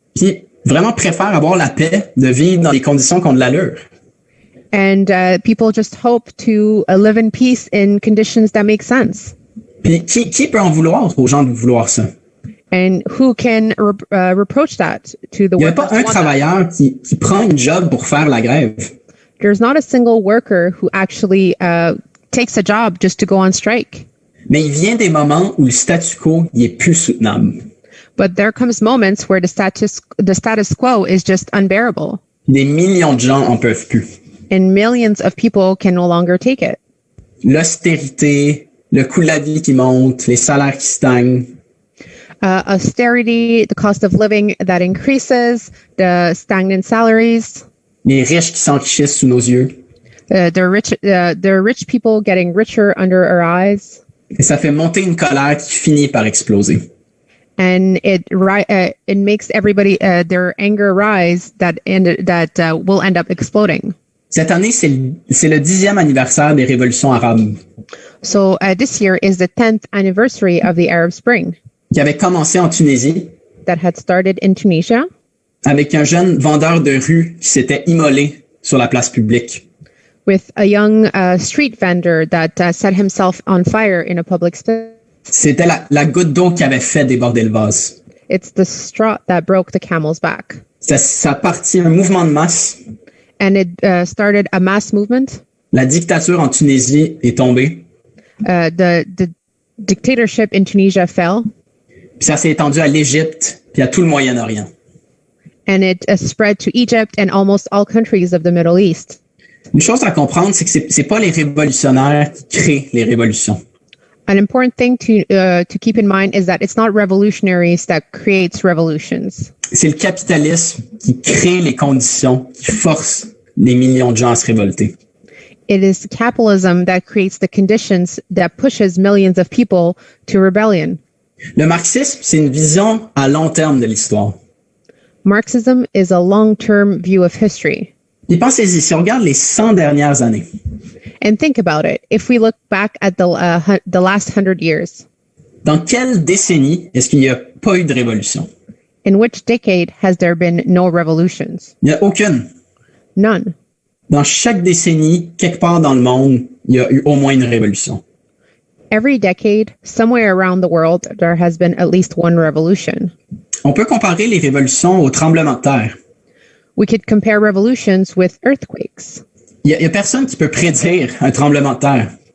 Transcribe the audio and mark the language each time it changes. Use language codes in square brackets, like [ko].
[fr] puis vraiment préfèrent avoir la paix de vivre dans des conditions qui ont de l'allure. [en] and people just hope to live in peace in conditions that make sense. [fr] Puis qui peut en vouloir aux gens de vouloir ça? [en] And who can reproach that to the [fr] Il n'y a [en] workers? [fr] pas un travailleur qui prend une job pour faire la grève. [en] There's not a single worker who actually takes a job just to go on strike. [fr] Mais il vient des moments où le statu quo il est plus soutenable. [en] But there comes moments where the status quo is just unbearable, [fr] Des millions de gens en peuvent plus. [en] and millions of people can no longer take it. [fr] L'austérité, le coût de la vie qui monte, les salaires qui stagnent. [en] Austerity, the cost of living that increases, the stagnant salaries, [fr] Les riches qui s'enrichissent sous nos yeux. [en] the rich people getting richer under our eyes, [fr] Et ça fait monter une colère qui finit par exploser. [en] and it makes everybody their anger rise that will end up exploding. [fr] Cette année, c'est le 10e anniversaire des révolutions arabes, [en] So this year is the 10th anniversary of the Arab Spring [fr] qui avait commencé en Tunisie [en] that had started in Tunisia [fr] avec un jeune vendeur de rue qui s'était immolé sur la place publique. [en] with a young street vendor that set himself on fire in a public space. [fr] C'était la goutte d'eau qui avait fait déborder le vase. [en] It's the straw that broke the camel's back. [fr] Ça a parti un mouvement de masse. [en] And it started a mass movement. [fr] La dictature en Tunisie est tombée. [en] The dictatorship in Tunisia fell, [fr] Puis ça s'est étendu à l'Égypte puis à tout le Moyen-Orient. [en] and it spread to Egypt and almost all countries of the Middle East. [fr] Une chose à comprendre, c'est que c'est pas les révolutionnaires qui créent les révolutions. [en] An important thing to keep in mind is that it's not revolutionaries that creates revolutions. [fr] C'est le capitalisme qui crée les conditions qui forcent les millions de gens à se révolter. [en] It is capitalism that creates the conditions that pushes millions of people to rebellion. [fr] Le marxisme, c'est une vision à long terme de l'histoire. [en] Marxism is a long-term view of history. [fr] Et pensez-y, si on regarde les 100 dernières années, [en] And think about it. If we look back at the last 100 years, [fr] dans quelle décennie est-ce qu'il n'y a pas eu de révolution? [en] in which decade has there been no revolutions? [fr] Il n'y a aucune. [en] None. [fr] Dans chaque décennie, quelque part dans le monde, il y a eu au moins une révolution. [en] Every decade, somewhere around the world, there has been at least one revolution. [fr] On peut comparer les révolutions aux tremblements de terre. [en] We could compare revolutions with earthquakes. [fr] Il y a personne qui peut prédire un tremblement de terre.